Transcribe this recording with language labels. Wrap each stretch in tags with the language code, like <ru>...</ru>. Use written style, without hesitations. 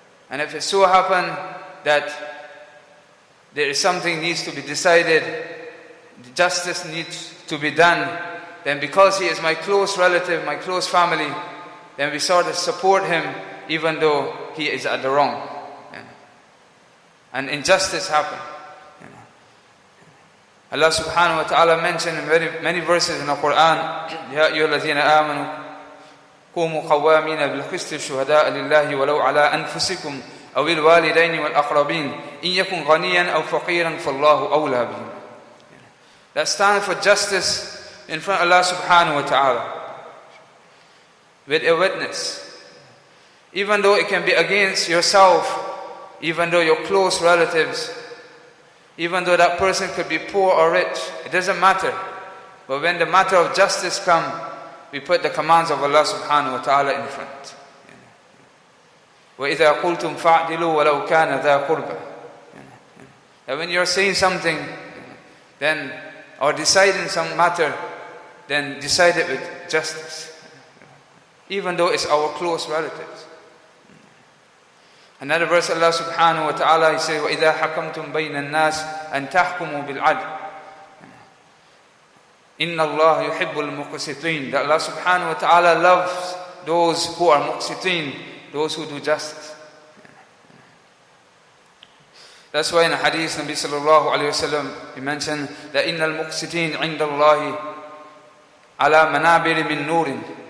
<en>And if it so happen that there is something needs to be decided, justice needs to be done, then because he is my close relative, my close family, then we sort of support him even though he is at the wrong. And injustice happen.</en> <ar>Allah subhanahu wa ta'ala mentioned in many verses in the Quran, يَا أَيُّهَا الَّذِينَ آمَنُوا قُومُوا قَوَّامِينَ بِالْقِسْطِ شُهَدَاءَ لِلَّهِ وَلَوْ عَلَىٰ أَنفُسِكُمْ أَوِ الْوَالِدَيْنِ وَالْأَقْرَبِينَ إِنْ يَكُنْ غَنِيًّا أَوْ فَقِيرًا فَاللَّهُ أَوْلَىٰ بِهِمْ.</ar> <en>That stands for justice in front of Allah subhanahu wa ta'ala with a witness. Even though it can be against yourself, even though your close relatives, even though that person could be poor or rich, it doesn't matter. But when the matter of justice comes, we put the commands of Allah subhanahu wa ta'ala in front.</en> <ar>وَإِذَا قُلْتُمْ فَاعْدِلُوا وَلَوْ كَانَ ذَا قُرْبَى.</ar> <en>That when you're saying something, then or deciding some matter, then decide it with justice. Even though it's our close relatives.</en> <ar>Another verse, Allah subhanahu wa ta'ala, He says, وَإِذَا حَكَمْتُمْ بَيْنَ النَّاسِ أَن تَحْكُمُوا بِالْعَدْلِ إِنَّ اللَّهَ يُحِبُّ الْمُقْسِطِينَ.</ar> <en>That Allah subhanahu wa ta'ala loves those who are muqsitin, those who do justice. That's why in a hadith, Nabi sallallahu alayhi wa sallam, he mentioned that إِنَّ الْمُقْسِطِينَ عِنْدَ اللَّهِ عَلَى مَنَابِرِ مِن نُورٍ.</en>